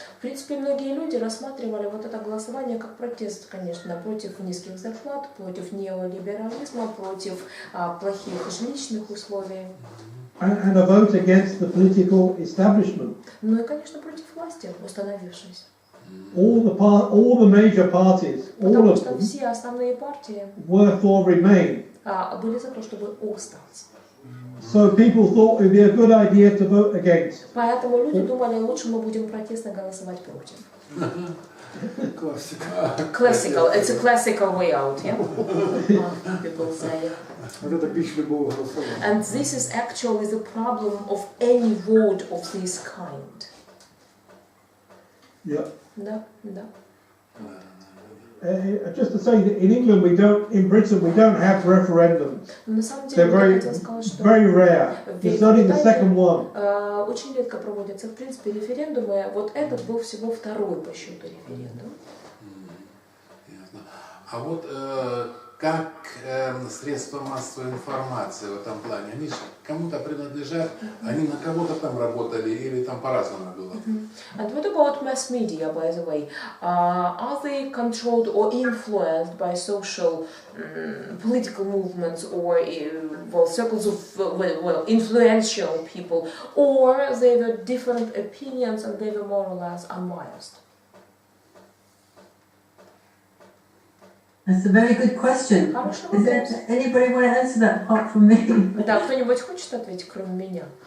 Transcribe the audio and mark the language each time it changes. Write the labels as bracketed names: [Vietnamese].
[Russian] В принципе, многие люди рассматривали вот это голосование как протест, конечно, против низких зарплат, против неолиберализма, против плохих жилищных условий. [English] And a vote against the political establishment. [Russian] Ну и, конечно, против власти, установившейся. [English] All the major parties, all of them, [Russian] все основные партии [English] were for Remain. [Russian] Были за то, чтобы остаться. [English] So people thought it would be a good idea to vote against. [Russian] Поэтому люди думали, лучше мы будем протестно голосовать против. [English] Classical. It's a classical way out, yeah? People say. And this is actually the problem of any vote of this kind. Yeah. [Russian] Да, да. [English] Just to say that in Britain we don't have referendums. [Russian] На самом [English] They're [Russian] деле, я хотела сказать, что [English] very rare. It's only the second one. [Russian] Очень редко проводятся, в принципе, референдумы. Вот этот был всего второй по счету референдум. А вот как средства массовой информации в этом плане, они же кому-то принадлежат, они на кого-то там работали или там по-разному было? [English] And what about mass media, by the way? Are they controlled or influenced by social political movements or circles of influential people, or they were different opinions and they were more or less unbiased? That's a very good question. Does anybody want to answer that apart from me? [Russian] Да, кто-нибудь хочет ответить, кроме меня?